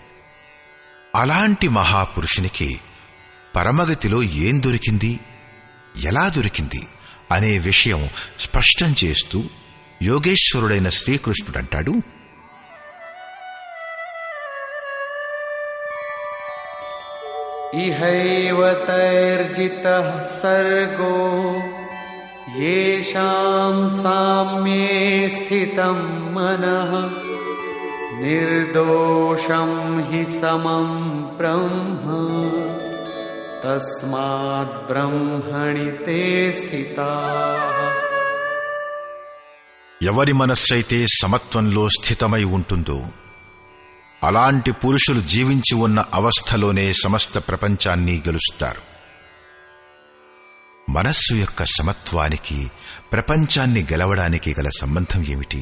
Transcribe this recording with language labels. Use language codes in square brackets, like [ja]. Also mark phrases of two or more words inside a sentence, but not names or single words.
[te] అలాంటి మహాపురుషునికి పరమగతిలో ఏం దొరికింది, ఎలా దొరికింది అనే విషయం స్పష్టం చేస్తూ యోగేశ్వరుడైన శ్రీకృష్ణుడంటాడు, [sa] ఇహైవ తైర్జితః సర్గో యేషాం సామ్యే స్థితం మనః నిర్దోషం హి సమం బ్రహ్మ తస్మాద్ బ్రహ్మణి తే స్థితాః. [te] ఎవరి మనస్సైతే సమత్వంలో స్థితమై ఉంటుందో అలాంటి పురుషులు జీవించి ఉన్న అవస్థలోనే సమస్త ప్రపంచాన్ని గెలుస్తారు. మనస్సు యొక్క సమత్వానికి ప్రపంచాన్ని గెలవడానికి గల సంబంధం ఏమిటి?